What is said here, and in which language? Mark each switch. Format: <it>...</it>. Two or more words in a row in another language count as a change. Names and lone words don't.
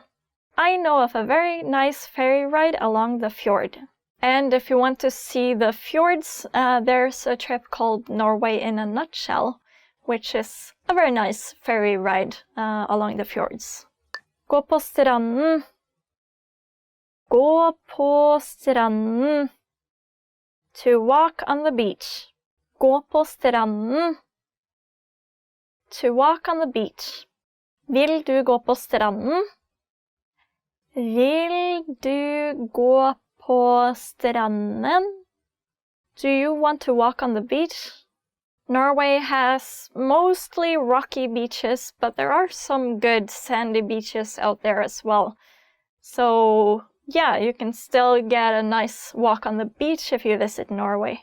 <en>I know of a very nice ferry ride along the fjord. And if you want to see the fjords, there's a trip called Norway in a Nutshell, which is a very nice ferry ride along the fjords.</en> <no>Gå på stranden. Gå på stranden.</no> <en>To walk on the beach.</en> <no>Gå på stranden.</no> <en>To walk on the beach.</en> <no>Vil du gå på stranden? Vil du gå på stranden?</no> <en>Do you want to walk on the beach? Norway has mostly rocky beaches, but there are some good sandy beaches out there as well. So yeah, you can still get a nice walk on the beach if you visit Norway.</en>